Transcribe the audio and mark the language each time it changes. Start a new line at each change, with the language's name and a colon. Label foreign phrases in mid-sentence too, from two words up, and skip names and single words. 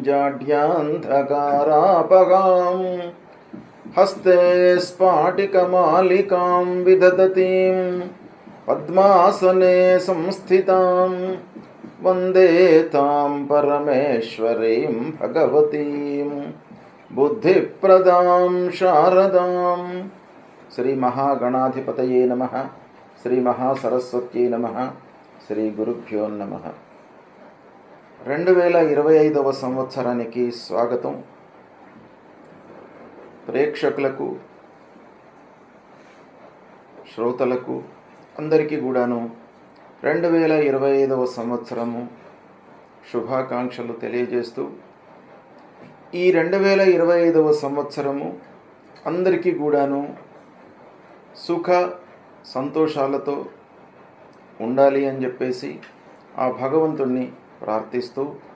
Sanskrit: जाड्यान्धकारापगां हस्ते स्फाटिकमालिकां विदधतीं पद्मासने संस्थितां वन्दे तां परमेश्वरीं भगवतीं बुद्धिप्रदां शारदां। श्री महागणाधिपतये नमः। श्री महासरस्वत्यै नमः।
Telugu: శ్రీ గురుభ్యో నమః. 2025వ సంవత్సరానికి స్వాగతం. ప్రేక్షకులకు, శ్రోతలకు అందరికీ కూడాను 2025వ సంవత్సరము శుభాకాంక్షలు తెలియజేస్తూ, ఈ 2025వ సంవత్సరము అందరికీ కూడాను సుఖ సంతోషాలతో ఉండాలి అని చెప్పేసి ఆ భగవంతుణ్ణి ప్రార్థిస్తూ,